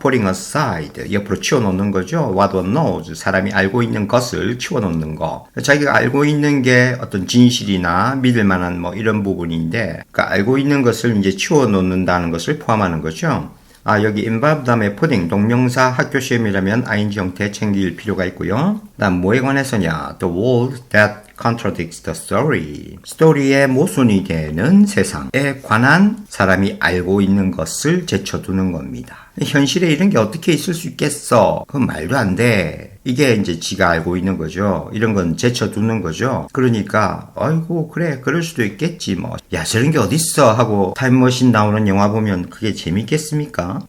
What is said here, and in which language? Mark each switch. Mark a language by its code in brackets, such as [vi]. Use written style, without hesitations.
[en] Putting aside [ko] 옆으로 치워놓는 거죠. [en] What one knows [ko] 사람이 알고 있는 것을 치워놓는 거. 자기가 알고 있는 게 어떤 진실이나 믿을 만한 뭐 이런 부분인데, 그러니까 알고 있는 것을 이제 치워놓는다는 것을 포함하는 거죠. 여기 involve 다음에 pudding 동명사 학교 시험이라면 ing 형태 챙길 필요가 있고요. 그다음 뭐에 관해서냐? [en] The world that contradicts the story. [ko] 스토리의 모순이 되는 세상에 관한 사람이 알고 있는 것을 제쳐두는 겁니다. 현실에 이런 게 어떻게 있을 수 있겠어? 그건 말도 안 돼. 이게 이제 지가 알고 있는 거죠. 이런 건 제쳐두는 거죠. 그러니까 아이고 그래 그럴 수도 있겠지 뭐. 야 저런 게 어딨어 하고 타임머신 나오는 영화 보면 그게 재밌겠습니까?